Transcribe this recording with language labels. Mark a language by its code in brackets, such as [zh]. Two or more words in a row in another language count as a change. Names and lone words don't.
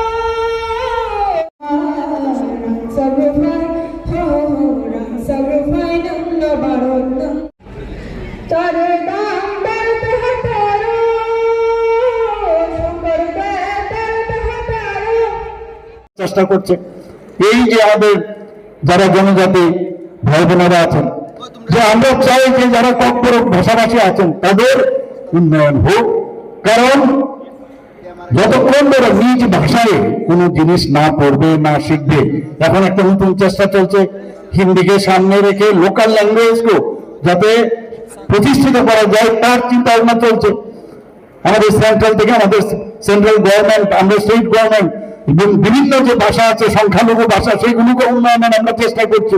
[bn] Sarvafai Ho Rang Sarvafai Nanda Bharat Tare Dam Bharat Hataro, Shambar Bharat Hataro. চেষ্টা করছে এই যে আমাদের যারা জনজাতি ভাই বোনেরা আছেন, যে আমরা চাই যে যারা কক্কর ভাষাভাষী আছেন তাদের উন্নয়ন হোক, কারণ যতক্ষণ ওরা নিজ ভাষায় কোনো জিনিস না পড়বে না শিখবে, এখন একটা নতুন চেষ্টা চলছে হিন্দিকে সামনে রেখে [en] local languageকে [bn] যাতে প্রতিষ্ঠিত করা যায় তার চিন্তা ভাবনা চলছে আমাদের সেন্ট্রাল থেকে, আমাদের [en] central government, [bn] আমরা [en] state government [bn] এবং বিভিন্ন যে ভাষা আছে সংখ্যালঘু ভাষা সেইগুলোকে উন্নয়নের আমরা চেষ্টা করছি।